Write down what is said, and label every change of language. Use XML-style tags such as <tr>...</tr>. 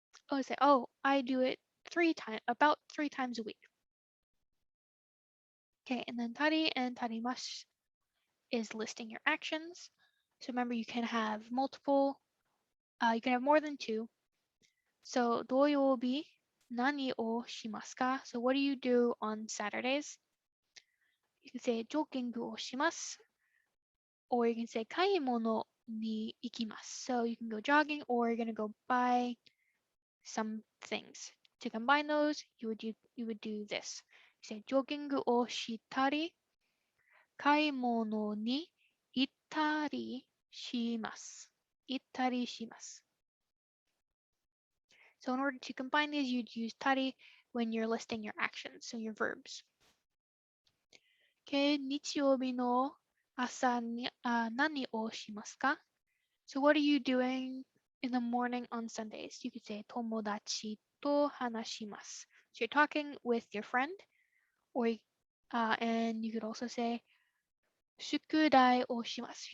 <en>Oh, say, oh, I do it about three times a week. Okay, and then tari and tarimasu is listing your actions. So remember, you can have multiple, you can have more than two.</en> <ja>So, 土曜日何をしますか?</ja> <en>So what do you do on Saturdays? You can say</en> <ja>ジョギングをします.</ja> <en>Or you can say</en> <ja>買い物に行きます.</ja> <en>So you can go jogging or you're going to go buy some things. To combine those, you would do this. You say</en> <ja>ジョギングをしたり、買い物に行ったりします。行ったりします.</ja> <en>So in order to combine these, you'd use tari when you're listing your actions, so your verbs.</en> <ja>Okay, 日曜日の朝に何をしますか?</ja> <en>So what are you doing in the morning on Sundays? You could say</en> <ja>友達と話します.</ja> <en>So you're talking with your friend, or and you could also say</en> <ja>宿題をします.</ja>